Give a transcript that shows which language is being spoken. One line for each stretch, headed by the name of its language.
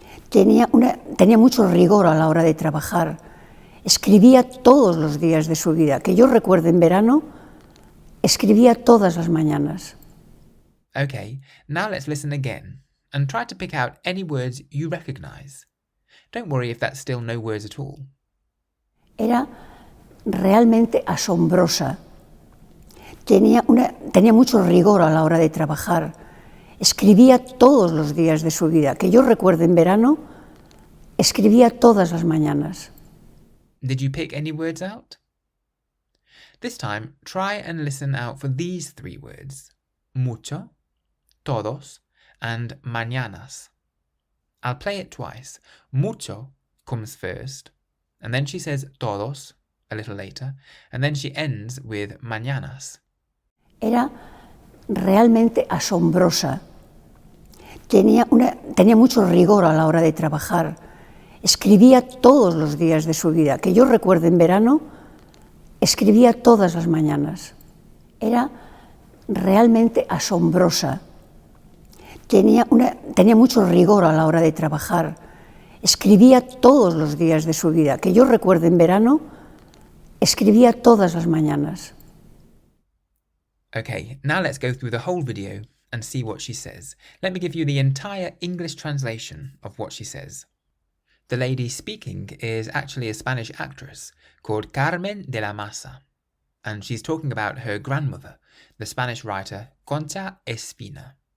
Spanish: Tenía mucho rigor a la hora de trabajar. Escribía todos los días de su vida. Que yo recuerde, en verano, escribía todas las mañanas.
English: Okay, now let's listen again and try to pick out any words you recognize. Don't worry if that's still no words at all.
Spanish: Era realmente asombrosa. Tenía mucho rigor a la hora de trabajar. Escribía todos los días de su vida. Que yo recuerde, en verano, escribía todas las mañanas.
English: Did you pick any words out? This time, try and listen out for these 3 words: mucho, todos, and mañanas. I'll play it twice. Mucho comes first, and then she says todos a little later, and then she ends with mañanas.
Spanish: Era realmente asombrosa. Tenía mucho rigor a la hora de trabajar. Escribía todos los días de su vida. Que yo recuerde, en verano, escribía todas las mañanas. Era realmente asombrosa. Tenía mucho rigor a la hora de trabajar. Escribía todos los días de su vida. Que yo recuerde, en verano, escribía todas las mañanas.
English: Okay, now let's go through the whole video and see what she says. Let me give you the entire English translation of what she says. The lady speaking is actually a Spanish actress called Carmen de la Maza, and she's talking about her grandmother, the Spanish writer Concha Espina.